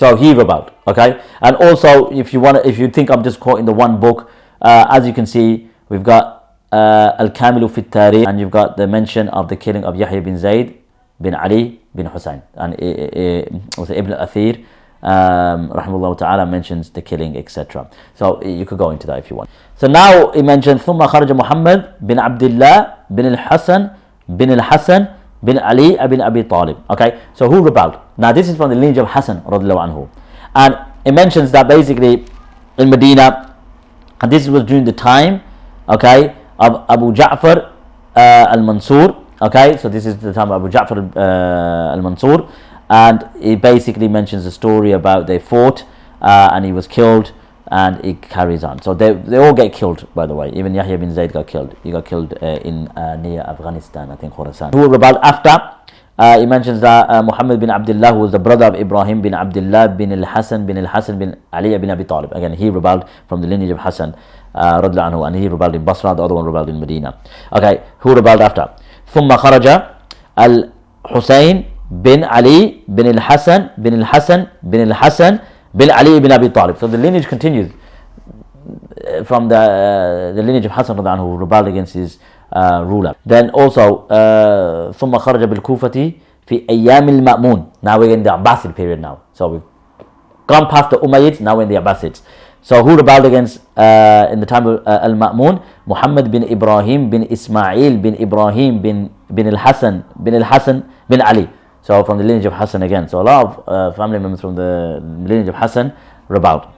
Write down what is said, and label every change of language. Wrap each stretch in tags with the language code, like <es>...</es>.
<en>So he rebelled, okay? And also, if you think I'm just quoting the one book, as you can see, we've got Al-Kamilu fi Tarikh, and you've got the mention of the killing of Yahya bin Zayd bin Ali bin Hussein, and also Ibn Athir rahimahullah ta'ala mentions the killing, etc. So you could go into that if you want. So now he mentions</en> <ar>ثم خرج محمد بن عبد الله بن الحسن بن الحسن bin Ali ibn Abi Talib.</ar> <en>Okay, so who rebelled? Now this is from the lineage of Hassan radiallahu anhu, and it mentions that basically in Medina, and this was during the time, okay, of Abu Ja'far al-Mansur. Okay, so this is the time of Abu Ja'far al-Mansur, and it basically mentions the story about they fought and he was killed, and it carries on. So they all get killed, by the way. Even Yahya bin Zayd got killed. He got killed in near Afghanistan, I think, Khorasan. Who rebelled after? He mentions that Muhammad bin Abdullah, who was the brother of Ibrahim bin Abdullah bin al-Hasan bin Ali bin Abi Talib. Again, he rebelled from the lineage of Hassan radiallahu anhu, and he rebelled in Basra. The other one rebelled in Medina. Okay, who rebelled after?</en> <ar>ثم خرج الحسين</ar> <en>bin Ali bin al-Hasan bin al-Hasan bin al-Hasan bin Ali ibn Abi Talib. So the lineage continues from the lineage of Hassan who rebelled against his ruler. Then also</en> <ar>ثم خرج بالكوفة في أيام المأمون.</ar> <en>Now we're in the Abbasid period now. So we've gone past the Umayyads, now we're in the Abbasids. So who rebelled against in the time of al-Ma'mun? Muhammad bin Ibrahim bin Ismail bin Ibrahim bin al-Hasan bin Ali. So from the lineage of Hassan again. So a lot of family members from the lineage of Hassan rebelled.</en>